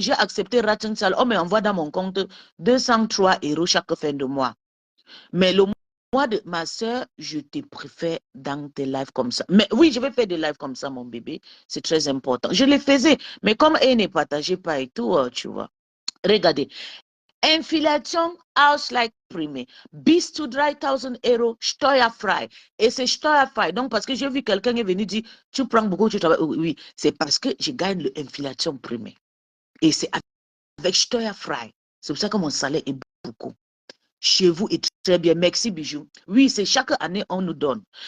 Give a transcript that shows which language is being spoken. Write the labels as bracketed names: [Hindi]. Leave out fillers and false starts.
[French] J'ai accepté Rating Sal. On m'envoie dans mon compte 203 euros chaque fin de mois. Mais le mois de ma soeur, je te préfère dans tes lives comme ça. Mais oui, je vais faire des lives comme ça, mon bébé. C'est très important. Je les faisais, mais comme elle ne partageait pas et tout, tu vois. Regardez. Inflation Ausgleich primé. [German] Bis zu 3000 euros, steuerfrei. [French] Et c'est steuerfrei. Donc, parce que j'ai vu quelqu'un est venu dire, tu prends beaucoup, tu travailles. Oui, c'est parce que je gagne l'inflation primée. Et c'est avec steuerfrei. C'est pour ça que mon salaire est beaucoup. Chez vous est très bien. Merci, Bijou. Oui, c'est chaque année, on nous donne.